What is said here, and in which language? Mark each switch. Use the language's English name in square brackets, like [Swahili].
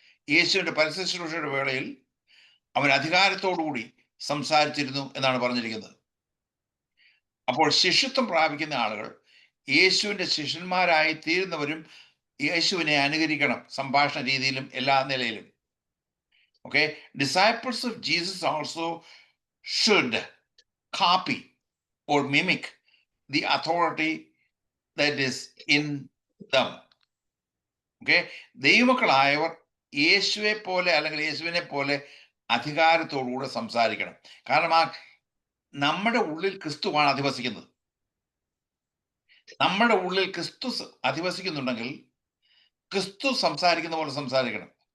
[Malayalam] യേശുവിന്റെ പരസ്യശുശ്രൂഷയുടെ വേളയിൽ അവൻ അധികാരത്തോടുകൂടി സംസാരിച്ചിരുന്നു എന്നാണ് പറഞ്ഞിരിക്കുന്നത്. അപ്പോൾ ശിഷ്യത്വം പ്രാപിക്കുന്ന ആളുകൾ യേശുവിന്റെ ശിഷ്യന്മാരായി തീരുന്നവരും യേശുവിനെ അനുകരിക്കണം, സംഭാഷണ രീതിയിലും എല്ലാ നിലയിലും. [English] Okay, disciples of Jesus also should copy or mimic the authority that is in them. [Malayalam] Okay, ദൈവമക്കളായവർ യേശുവെ പോലെ അല്ലെങ്കിൽ യേശുവിനെ പോലെ അധികാരത്തോടുകൂടെ സംസാരിക്കണം. കാരണം നമ്മുടെ ഉള്ളിൽ ക്രിസ്തുവാണ് അധിവസിക്കുന്നത്. നമ്മുടെ ഉള്ളിൽ ക്രിസ്തു അധിവസിക്കുന്നുണ്ടെങ്കിൽ ക്രിസ്തു സംസാരിക്കുന്ന പോലെ സംസാരിക്കണം.